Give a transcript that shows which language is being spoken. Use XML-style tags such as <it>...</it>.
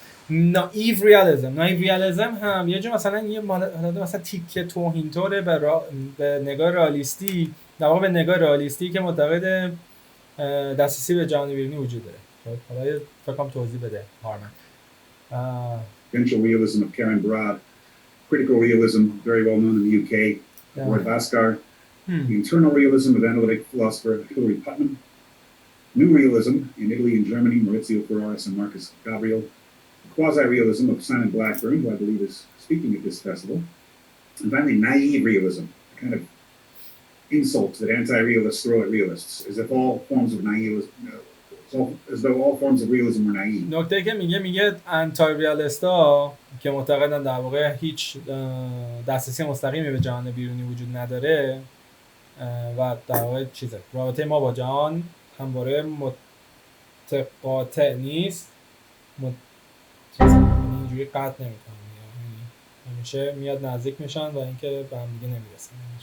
<fa>نایو ریالیسم هم یه جور مثلا یه مثلا تیکه توهین‌طوره به نگاه رئالیستی، در واقع به نگاه رئالیستی که معتقد دسترسی به جهان بیرونی وجود داره. حالا فکر کنم توضیح بده هارمن.</fa> <en>Potential realism of Karen Barad, critical realism, very well known in the UK, Roy Bhaskar, the internal realism of analytic philosopher Hilary Putnam, new realism in Italy and Germany, Maurizio Ferraris and Marcus Gabriel, quasi-realism of Simon Blackburn, who I believe is speaking at this festival, and finally naive realism, a kind of insult that anti-realists throw at realists, as if all forms of nihilism, as though all forms of realism were naive.</en> <fa>نکته که میگه انتای ریالیستا که معتقدن در واقع هیچ دسترسی مستقیمی به جهان بیرونی وجود نداره و در واقع چیزه رابطه ما با جهان همواره متقاطع نیست، اینجوری قطع نمیکنن، همیشه میاد نزدیک میشن و اینکه به هم دیگه نمیرسن.</fa>